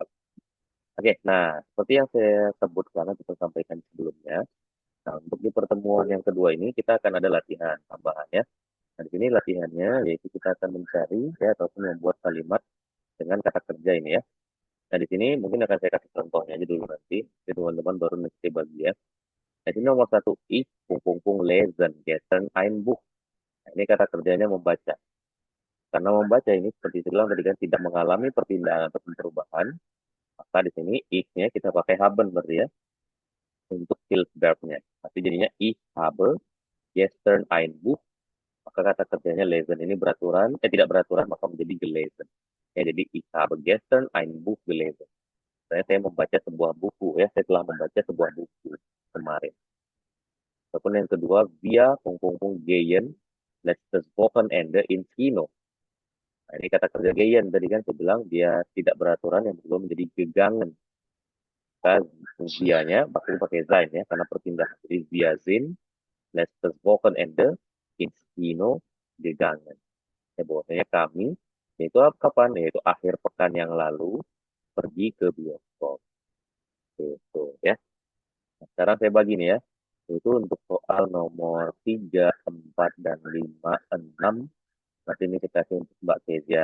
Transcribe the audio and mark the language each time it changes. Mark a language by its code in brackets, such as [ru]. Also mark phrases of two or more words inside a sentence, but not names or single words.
[id] Oke, nah seperti yang saya sebutkan atau sampaikan sebelumnya, nah untuk di pertemuan yang kedua ini kita akan ada latihan tambahan ya. Nah, di sini latihannya yaitu kita akan mencari ya ataupun membuat kalimat dengan kata kerja ini ya. Nah, di sini mungkin akan saya kasih contohnya aja dulu nanti. Jadi teman-teman baru nanti bagi ya. Nah, ini nomor satu, [de] ich lesen gestern ein Buch. [id] Nah, ini kata kerjanya membaca. Karena membaca ini seperti itu bilang tadi kan tidak mengalami perpindahan atau perubahan, maka di sini if-nya kita pakai haben berarti ya untuk [en] field verb- [id] nya. Tapi jadinya [de] ich habe gestern ein Buch, [id] maka kata kerjanya lesen ini beraturan, tidak beraturan maka menjadi gelesen. Ya, jadi [de] ich habe gestern ein Buch gelesen. [id] Saya membaca sebuah buku ya, saya telah membaca sebuah buku kemarin. Ataupun yang kedua, [de] via gehen letztes Wochenende in Kino. [id] Nah, ini kata kerja gehen tadi kan saya bilang dia tidak beraturan yang berubah menjadi gegangen. Maka dianya pakai sein ya karena perpindahan. Jadi [de] via sind letztes Wochenende in Kino gegangen. [id] Ya bahwasanya kami yaitu kapan? Yaitu akhir pekan yang lalu pergi ke bioskop. Itu ya. Nah, sekarang saya bagi nih ya. Itu untuk soal nomor 3, 4, dan 5, 6. Nanti ini kita kasih untuk Mbak Kezia.